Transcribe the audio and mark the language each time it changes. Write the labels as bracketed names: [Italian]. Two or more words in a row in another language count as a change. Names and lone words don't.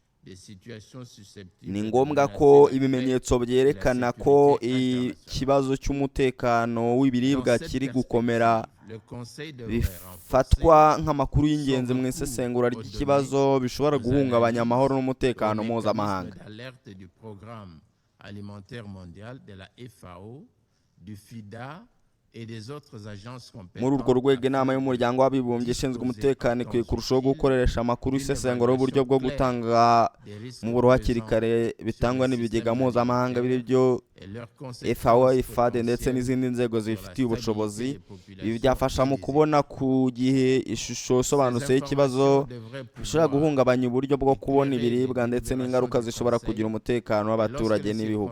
[Kinyarwanda] Ni ngombwa ko ibimenyetso byerekana ko ikibazo cy'umutekano w'ibiribwa kiri gukomera bifatwa nk'amakuru y'ingenzi mu isesengura ry'ikibazo bishobora guhungabanya amahoro n'umutekano mpuzamahanga. [French] Alimentaire mondial de la FAO, du FIDA et des autres agences compétentes. [Kinyarwanda] Muri urwo rwego inama y'umuryango w'abibumbye ishinzwe umutekano ikwiye kurushaho gukoresha amakuru isesengura y'uburyo bwo gutanga mu buro hakiri kare bitangwa n'ibigega mpuzamahanga biribyo FAO, IFAD ndetse n'izindi nzego zifitiye ubushobozi. Ibi byafasha mu kubona ku gihe ishusho isobanutse y'ikibazo bishobora guhungabanya uburyo bwo kubona ibiribwa ndetse n'ingaruka zishobora kugira umutekano w'abaturage n'ibihugu.